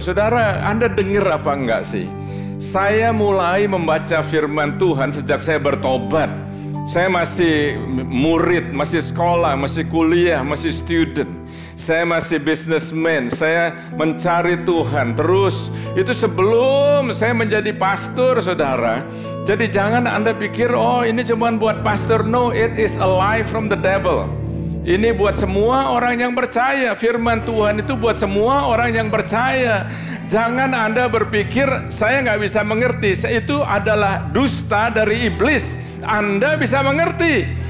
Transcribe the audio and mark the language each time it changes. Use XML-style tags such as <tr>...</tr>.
<id>Saudara, Anda dengar apa enggak sih? Saya mulai membaca firman Tuhan sejak saya bertobat. Saya masih murid, masih sekolah, masih kuliah, masih student. Saya masih businessman, saya mencari Tuhan terus. Itu sebelum saya menjadi pastor, saudara. Jadi jangan Anda pikir, oh ini cuma buat pastor.</id> <en>No, it is a lie from the devil.</en> <id>Ini buat semua orang yang percaya. Firman Tuhan itu buat semua orang yang percaya. Jangan Anda berpikir, saya nggak bisa mengerti. Itu adalah dusta dari iblis. Anda bisa mengerti.</id>